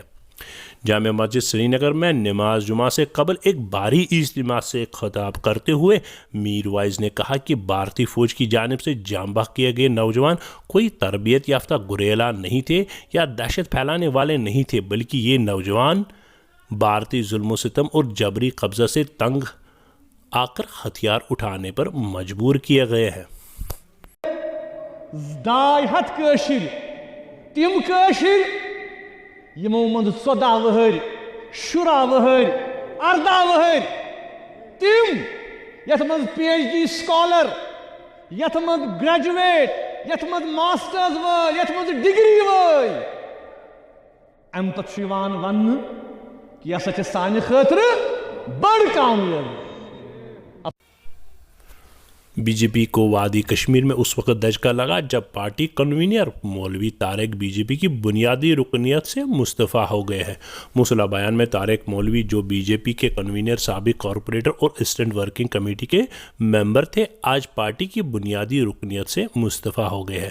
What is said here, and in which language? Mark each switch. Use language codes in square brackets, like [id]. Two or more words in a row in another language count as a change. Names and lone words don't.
[ur] جامع مسجد سری نگر میں نماز جمعہ سے قبل ایک بھاری اجتماع سے خطاب کرتے ہوئے میر وائز نے کہا کہ بھارتی فوج کی جانب سے جان بحق کیے گئے نوجوان کوئی تربیت یافتہ گریلا نہیں تھے یا دہشت پھیلانے والے نہیں تھے، بلکہ یہ نوجوان بھارتی ظلم و ستم اور جبری قبضہ سے تنگ آ کر ہتھیار اٹھانے پر مجبور کیے گئے ہیں۔ [ks] 200 کٲشِر تِم کٲشِر یمو مند 14 وہر 16 وہر 18 وہر تم یت مند PhD سکالر، یت مند گریجویٹ، یت مند ماسٹرز وٲلۍ، یت مند ڈگری وٲلۍ، امہ پتہٕ چھُ یِوان وننہٕ کہ یہ ہسا چھِ سانہِ خٲطرٕ بٔڑ کامیٲبی۔ [ur] بی جے پی کو وادی کشمیر میں اس وقت دھچکا لگا جب پارٹی کنوینر مولوی طارق BJP کی بنیادی رکنیت سے مستعفی ہو گئے ہیں۔ موصولہ بیان میں طارق مولوی جو BJP کے کنوینر، سابق کارپوریٹر اور اسسٹنٹ ورکنگ کمیٹی کے ممبر تھے، آج پارٹی کی بنیادی رکنیت سے مستعفی ہو گئے ہیں۔